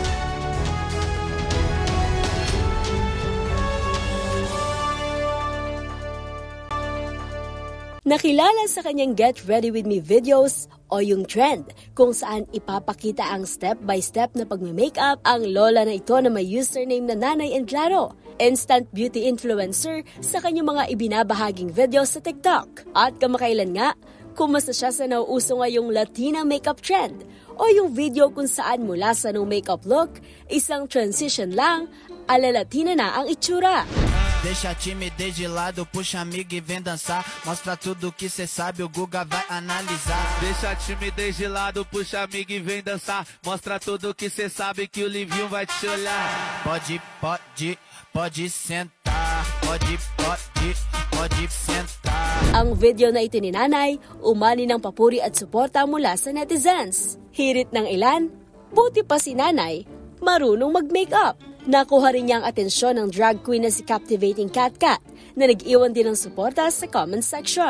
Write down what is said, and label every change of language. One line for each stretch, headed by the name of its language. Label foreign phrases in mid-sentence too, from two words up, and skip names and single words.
Filipino: Nakilala sa kanyang
English: Get Ready With Me videos
Filipino: o yung trend kung saan ipapakita ang step-by-step na pagme-makeup ang lola na ito na may username na Nanay Englaro,
English: instant beauty influencer
Filipino: sa kanyang mga ibinabahaging videos sa TikTok. At kamakailan nga, kumasa siya sa nauuso ngayong
English: Latina makeup trend
Filipino: o yung video kung saan mula sa
English: no makeup look,
Filipino: isang transition lang, ala Latina na ang itsura.
Portuguese: Deixa a timidez de lado, puxa amigo e vem dançar. Mostra tudo que cê sabe, o Guga vai analisar. Deixa a timidez de lado, puxa amigo e vem dançar. Mostra tudo que cê sabe que o Livinho vai te olhar. Pode sentar. Pode sentar.
Filipino: Ang video na ito ni Nanay, umani ng papuri at suporta mula sa netizens. Hirit ng ilan, buti pa si Nanay, marunong mag-makeup. Nakuha rin niya ang atensyon ng
English: drag queen
Filipino: na si Captivating Cat Cat na nag-iwan din ng suporta sa
English: comment section.